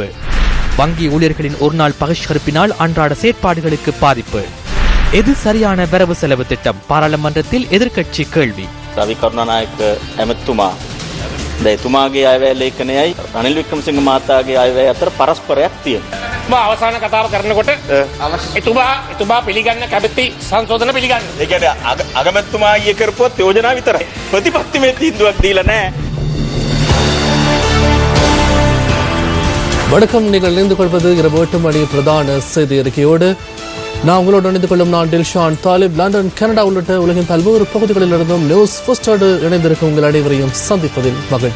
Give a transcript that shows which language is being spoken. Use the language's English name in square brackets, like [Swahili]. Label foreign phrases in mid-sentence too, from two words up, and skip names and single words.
[Tamil] வங்கி ஊழியர்களின் ஒருநாள் பகிஷ்கரிப்பினால் அன்றாட செயற்பாடுகளுக்கு பாதிப்பு. எது சரியான வரவு செலவு திட்டம்? பாராளுமன்றத்தில் எதிர்க்கட்சி கேள்வி. [Sinhala] ரவி கருணாநாயக்க எமத்துமா එතුමාගේ අයවැය ලේඛනයයි රනිල් වික්‍රමසිංහ මහතාගේ අයවැය අතර පරස්පරයක් තියෙනවා. අවසාන කතාව කරනකොට එතුමා පිළිගන්න කැමති සංශෝධන පිළිගන්න. ඒ කියන්නේ අගමැතිතුමා ඊයේ කරපුවත් යෝජනා විතරයි. ප්‍රතිපත්තිමය තීන්දුවක් දීලා නැහැ. [Tamil] வணக்கம், நீங்கள் இணைந்து கொள்வது இரவு 8 மணி பிரதான செய்தி அறிக்கையோடு. நான் உங்களோடு இணைந்து கொள்ளும் நான் டில்ஷான் தாலிப். லண்டன், கனடா உள்ளிட்ட உலகின் பல்வேறு பகுதிகளில் இருந்தும் நியூஸ் ஃபர்ஸ்டோடு இணைந்திருக்கும் உங்கள் அனைவரையும் சந்திப்பதில் மகிழ்ச்சி.